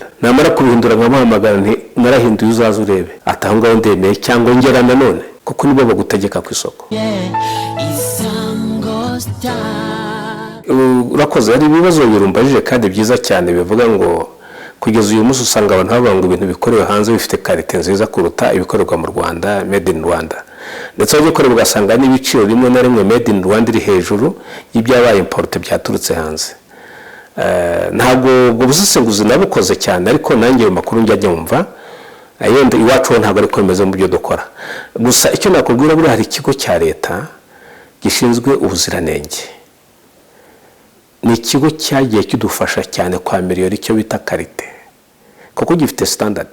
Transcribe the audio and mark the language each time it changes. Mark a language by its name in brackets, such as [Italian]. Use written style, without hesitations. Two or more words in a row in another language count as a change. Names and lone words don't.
[Kinyarwanda] Namara kubihindura nkamuhamagara nti narahinduye uzaza urebe, ati aho ngaho ndemeye cyangwa ngera nanone. kuko nibo bagutegeka ku isoko. Urakoze, hari ibibazo birumbajije kandi byiza cyane bivuga ngo kugeza uyu munsi usanga abantu bavuga ngo ibintu bikorewe hanze bifite karite nziza kuruta ibikorerwa mu Rwanda, [English] made in Rwanda. [Kinyarwanda] Ndetse abagikorera ugasanga n'ibiciro rimwe na rimwe [English] made in Rwanda [Kinyarwanda] iri hejuru y'ibyabaye importe byaturutse hanze. Ntabwo ubwo busesenguzi nabukoze cyane, ariko nanjye ayo makuru njya nyumva yenda iwacu ntabwo ariko bimeze mu byo dukora. Gusa icyo nakubwira buri hari ikigo cya leta gishinzwe ubuziranenge, ni ikigo cyagiye kidufasha cyane kwa miliyoni icyo bita karite, kuko gifite standard.